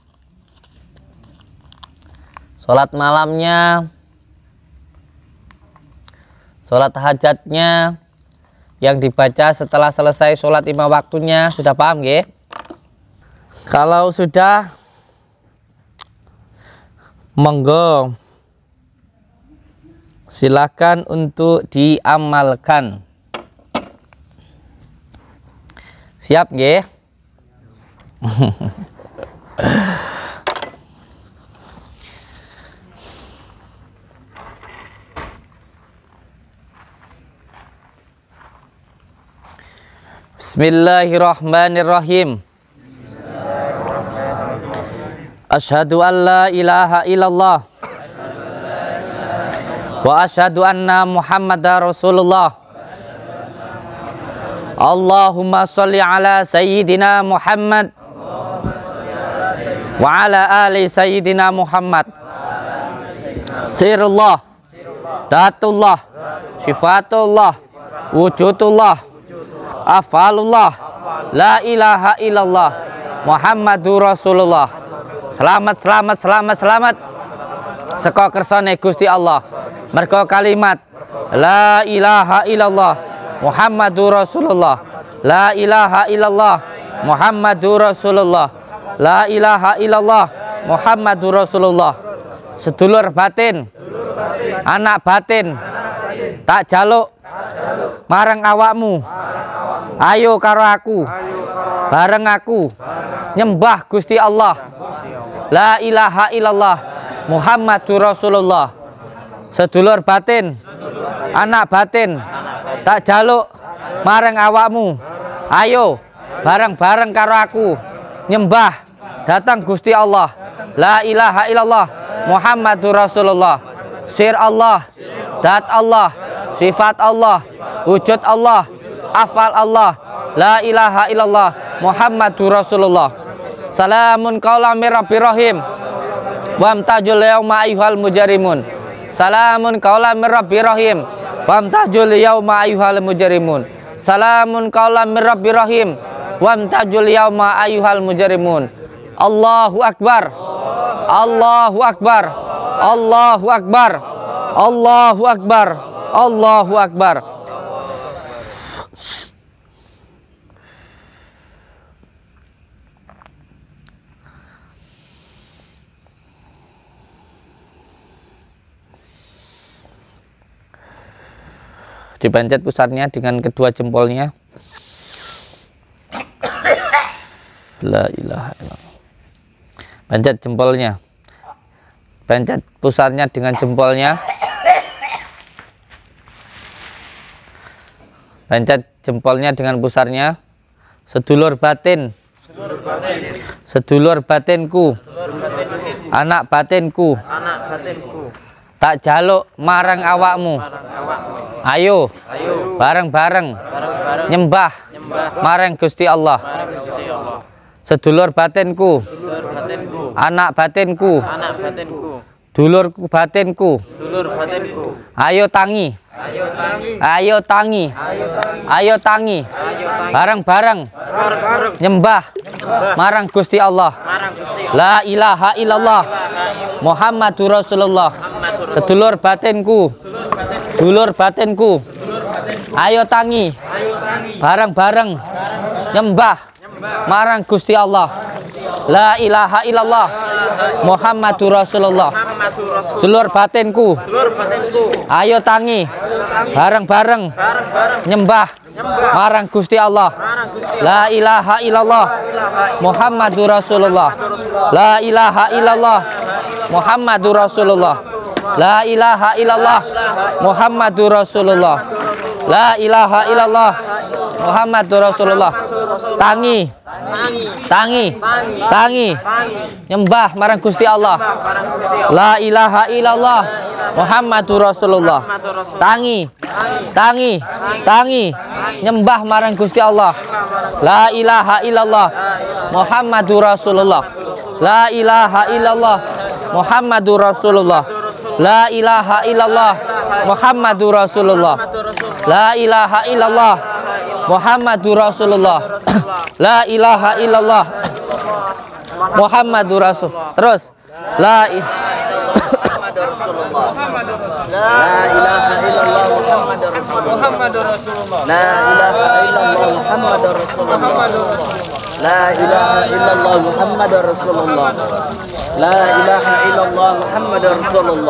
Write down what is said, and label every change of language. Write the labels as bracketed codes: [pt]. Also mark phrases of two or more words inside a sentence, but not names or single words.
[id] Sholat malamnya, sholat hajatnya, yang dibaca setelah selesai sholat 5 waktunya, sudah paham ya? Kalau sudah, monggo silakan untuk diamalkan. Siap ya? [ar] بسم الله الرحمن الرحيم. أشهد أن لا إله إلا الله وأشهد أن محمدا رسول الله. اللهم صل على سيدنا محمد وعلى آل سيدنا محمد. سر الله، ذات الله، صفات الله، وجود الله، أفعال الله، لا إله إلا الله, محمد رسول الله. [jv] Selamat, selamat, selamat, selamat saka kersane Gusti Allah. Mergo kalimat [ar] لا إله إلا الله محمد رسول الله، لا إله إلا الله محمد رسول الله، لا إله إلا الله محمد رسول الله. [jv] Sedulur batin, anak batin, tak jaluk marang awakmu, ayo karo aku, bareng aku nyembah Gusti Allah, [ar] لا إله إلا الله محمد رسول الله. [jv] Sedulur batin, anak batin, tak jaluk marang awakmu, ayo bareng-bareng karo aku nyembah datang Gusti Allah, [ar] لا إله إلا الله محمد رسول الله. سر الله، ذات الله، صفات الله، وجود الله، أفعال الله، لا إله إلا الله محمد رسول الله. سلام قولا من رب رحيم وامتازوا اليوم أيها المجرمون. سلام قولا من رب رحيم وامتازوا اليوم أيها المجرمون. سلام قولا من رب رحيم وامتازوا اليوم أيها المجرمون. الله أكبر، الله أكبر، الله أكبر، الله أكبر، الله أكبر. [id] Dipencet pusarnya dengan kedua jempolnya. [ar] لا إله إلا الله. [id] Pencet jempolnya. Pencet pusarnya dengan jempolnya. Pencet jempolnya dengan pusarnya. [jv] Sedulur batin, sedulur batinku, anak batinku, tak jaluk marang awakmu, ayo bareng-bareng nyembah marang Gusti Allah. Sedulur batinku, anak batinku, dulur batinku, ayo tangi, ayo tangi, ayo tangi, bareng-bareng nyembah marang Gusti Allah, [ar] لا إله إلا الله محمد رسول الله. [jv] Sedulur batinku, dulur batinku, ayo tangi, bareng-bareng nyembah marang Gusti Allah, [ar] لا إله إلا الله محمد رسول الله. [jv] Sedulur batinku, ayo tangi, bareng-bareng nyembah marang Gusti Allah, [ar] لا إله إلا الله محمد رسول الله، لا إله إلا الله محمد رسول الله، لا إله إلا الله محمد رسول الله، لا إله إلا الله محمد رسول الله. [jv] Tangi nyembah marang Gusti Allah. [ar] لا إله إلا الله محمد رسول الله. [jv] Tangi nyembah marang Gusti Allah. [ar] لا إله إلا الله محمد رسول الله. لا إله إلا الله محمد رسول الله. لا إله إلا الله محمد رسول الله. لا إله إلا الله محمد رسول الله. لا إله إلا الله محمد رسول. Terus لا محمد رسول الله. لا إله إلا الله محمد رسول الله. لا إله إلا الله محمد رسول الله. لا إله إلا الله محمد رسول الله. لا إله إلا الله محمد رسول الله.